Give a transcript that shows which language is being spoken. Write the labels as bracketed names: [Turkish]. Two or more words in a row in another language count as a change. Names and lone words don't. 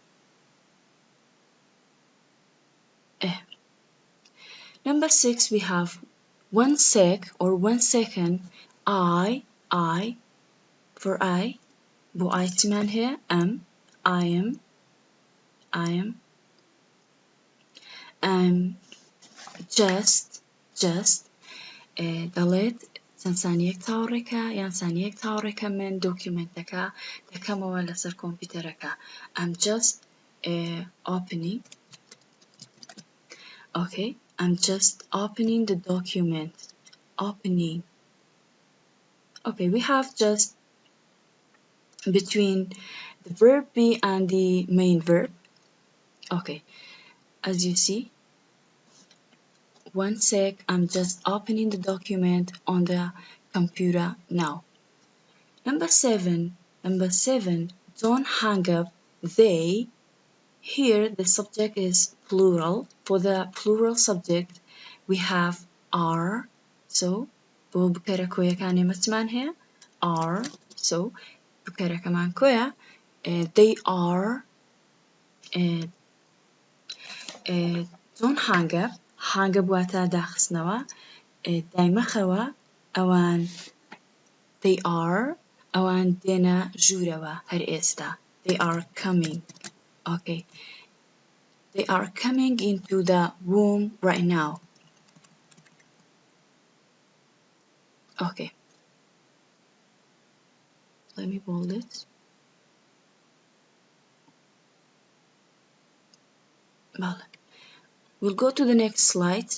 [English] Number 6, we have 1 sec or 1 second. I for I. Bu I تمان here. I am just [Central Kurdish] دەڵێت چەند سانیەک تاوەڕێکە یان سانیەک تاوەڕێکە من دۆکیومنتەکە دەکەمەوە لەسەر کۆمپیوتەرەکە. [English] I'm just opening. Okay, I'm just opening the document. Opening. Okay, we have just between the verb be and the main verb. Okay, as you see, 1 sec, I'm just opening the document on the computer now. Number 7, don't hang up. They, here the subject is plural. For the plural subject, we have are. So, [Central Kurdish] بۆ بکەرە کۆیەکانی مەچمان هەیە are. [English] So, [Central Kurdish] بکەرەکەمان کۆیە. [English] They are. Don't hang up. Hang up [Central Kurdish] واتە داخستنەوە. دایمەخەوە ئەوان [English] they are. [Central Kurdish] ئەوان دێنە ژوورەوە هەر ئێستا. [English] They are coming. Okay. They are coming into the room right now. Okay. Let me bold it. Well, we'll go to the next slide.